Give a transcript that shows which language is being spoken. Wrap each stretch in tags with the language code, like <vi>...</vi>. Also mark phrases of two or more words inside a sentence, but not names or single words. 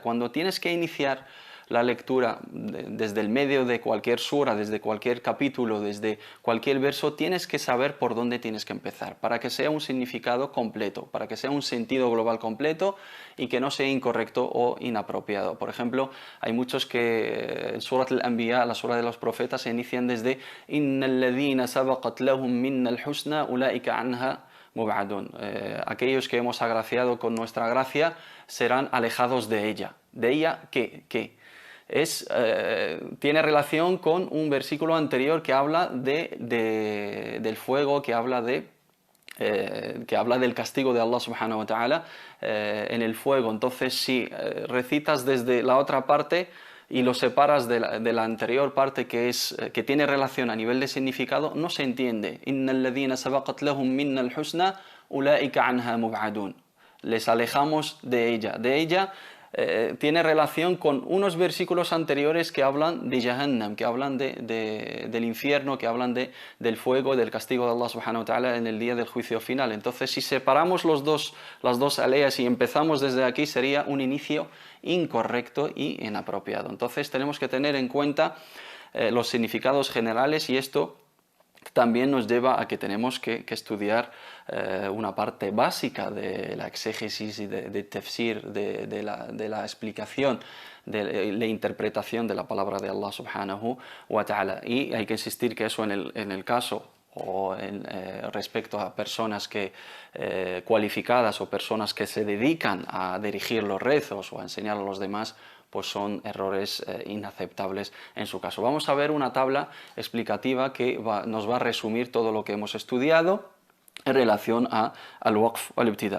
<es>Cuando tienes que iniciar la lectura desde el medio de cualquier sura, desde cualquier capítulo, desde cualquier verso, tienes que saber por dónde tienes que empezar, para que sea un significado completo, para que sea un sentido global completo y que no sea incorrecto o inapropiado. Por ejemplo, hay muchos que en Surat al-Anbiya, la sura de los profetas, se inician desde</es> <ar>إن الذين سبقت لهم منا الحسنى أولئك عنها مبعدون.</ar> <es>Aquellos que hemos agraciado con nuestra gracia serán alejados de ella. ¿De ella qué? Tiene relación con un versículo anterior que habla del fuego, que habla del castigo de</es> <ar>الله سبحانه وتعالى</ar> <es>en el fuego. Entonces, si recitas desde la otra parte y lo separas de la anterior parte, que tiene relación a nivel de significado, no se entiende.</es> <ar>إن الذين سبقت لهم منا الحسنى أولئك عنها مبعدون.</ar> <es>Les alejamos de ella. Tiene relación con unos versículos anteriores que hablan de Jahannam, que hablan del infierno, que hablan del fuego, del castigo de</es> <ar>الله سبحانه وتعالى</ar> <es>en el día del juicio final. Entonces, si separamos las dos aleas y empezamos desde aquí, sería un inicio incorrecto y inapropiado. Entonces, tenemos que tener en cuenta los significados generales, y esto también nos lleva a que tenemos que estudiar una parte básica de la exégesis y de tafsir, de la explicación, de la interpretación de la palabra de</es> <ar>الله سبحانه وتعالى.</ar> <es>Y hay que insistir que eso en el caso o respecto a personas cualificadas o personas que se dedican a dirigir los rezos o a enseñar a los demás, pues son errores inaceptables en su caso. Vamos a ver una tabla explicativa que nos va a resumir todo lo que hemos estudiado en relación al waqf o al ibtida.</es>